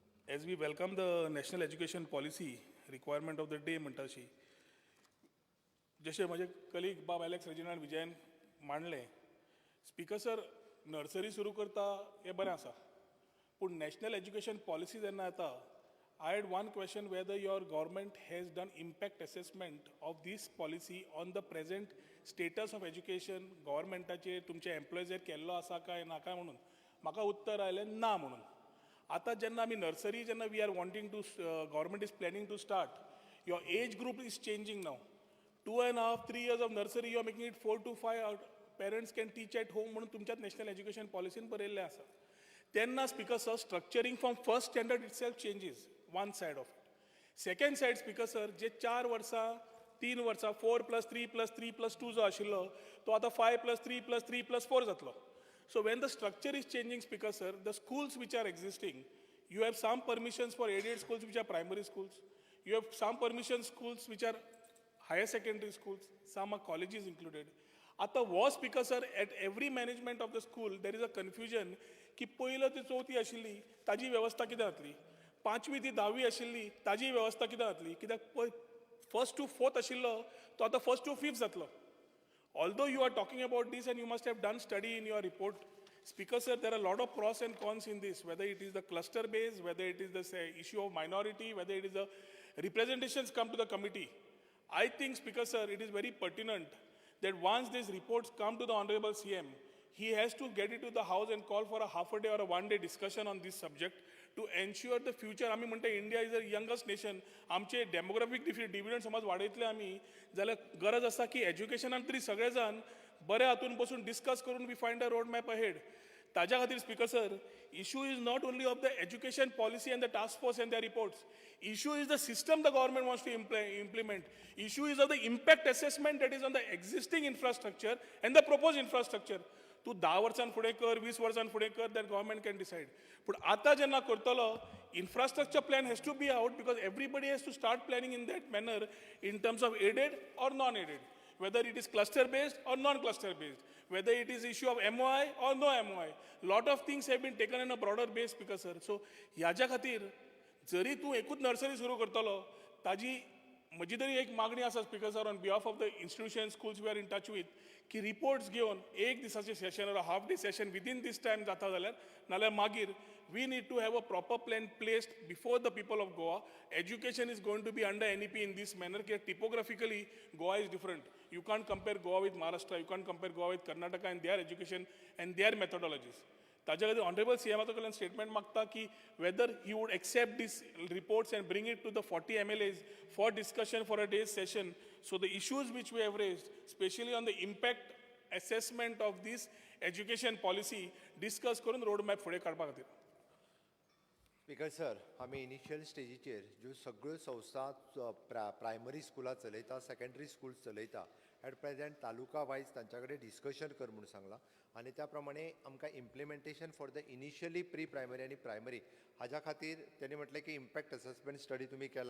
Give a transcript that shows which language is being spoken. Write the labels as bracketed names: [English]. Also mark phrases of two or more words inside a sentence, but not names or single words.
[English] As we welcome the national education policy requirement of the day [Konkani] म्हणटा अशी जशें म्हजे कलीग बाब एलेक्स रेजिनाल्ड विजयन मांडलें [English] स्पीकर सर [Konkani] नर्सरी सुरू करता हें बरें आसा पूण [English] national education policy [Konkani] जेन्ना येता [English] I had one question whether your government has done impact assessment of this policy on the present status of education [Konkani] governmentaचे तुमचे एम्प्लॉयजर केल्लो आसा काय ना काय म्हणून म्हाका उत्तर आयलें ना म्हणून आतां जेन्ना आमी नर्सरी जेन्ना [English] we are wanting to government is planning to start your age group is changing now 2.5 3 years of nursery you are making it 4 to 5 parents can teach at home [Konkani] म्हणून तुमच्यात नॅशनल एज्युकेशन पॉलिसीन बरयल्लें आसा तेन्ना [English] speaker sir structuring from first standard itself changes one side of it second side speaker sir [Konkani] जे 4 वर्सां 3 वर्सां 4+3+3+2 जो आशिल्लो तो आतां 5+3+3+4 जातलो [English] so when the structure is changing speaker sir the schools which are existing you have some permissions for aided schools which are primary schools you have some permission schools which are higher secondary schools some are colleges included [Konkani] आता वो [English] speaker sir at every management of the school there is a confusion [Konkani] की पयलो ती चवथी आशिल्ली ताजी वेवस्था कितें जातली 5वी ती 10वी आशिल्ली ताजी वेवस्था कितें जातली कित्याक [English] 1st to 4th [Konkani] आशिल्लो तो आतां 1st to 5th जातलो [English] although you are talking about this and you must have done study in your report speaker sir there are a lot of pros and cons in this whether it is the cluster base whether it is the issue of minority whether it is the representations come to the committee I think speaker sir it is very pertinent that once these reports come to the honorable CM, he has to get it to the house and call for a half a day or a one day discussion on this subject to ensure the future. [Konkani] आमी म्हणटा [English] India is a youngest nation [Konkani] आमचे [English] demographic dividend [Konkani] समज वाडयतले आमी जाल्यार गरज आसा की एज्युकेशनान तरी सगळे जाण बरे हातून बसून डिस्कस करून [English] we find a road map ahead [Konkani] ताज्या खातीर [English] speaker sir issue is not only of the education policy and the task force and their reports issue is the system the government wants to implement issue is of the impact assessment that is on the existing infrastructure and the proposed infrastructure [Konkani] तूं 10 वर्सान फुडें कर [English] 20 वर्सान फुडें कर that government can decide [Konkani] पूण आतां जेन्ना करतलो [English] infrastructure plan has to be out because everybody has to start planning in that manner in terms of aided or non-aided whether it is cluster based or non-cluster based, whether it is issue of MOI or no MOI. Lot of things have been taken in a broader base speaker sir. So [Konkani] ह्याच्या खातीर जरी तूं एकूच नर्सरी सुरू करतलो ताजी म्हजी तरी एक मागणी आसा [English] speaker sir on behalf of the institution schools we are in touch with [Konkani] की रिपोर्ट्स घेवन एक दिसाचें सेशन [English] or half day session within this time [Konkani] जाता जाल्यार नाल्यार मागीर [English] we need to have a proper plan placed before the people of Goa. Education is going to be under NEP in this manner because typographically Goa is different. You can't compare Goa with Maharashtra, you can't compare Goa with Karnataka and their education and their methodologies. [Konkani] ताज्या खातीर ऑनरेबल सीएमाचो कडल्यान स्टेटमेंट मागता की [English] whether he would accept these reports and bring it to the 40 MLAs for discussion for a day session so the issues which we have raised specially on the impact assessment of this education policy [Konkani] डिस्कस करून रोड मॅप फुडें काडपा खातीर [English] स्पीकर सर [Konkani] आमी इनिशियल स्टेजीचेर ज्यो सगळ्यो संस्था प्रायमरी स्कुलां चलयता [English] secondary schools [Konkani] चलयता [English] at present taluka wise [Konkani] तांच्या कडेन डिस्कशन कर म्हणून सांगलां आनी त्या प्रमाणे आमकां [English] implementation for the initially pre primary [Konkani] आनी प्रायमरी हाज्या खातीर तेणी म्हटलें की [English] impact assessment study [Konkani] तुमी केला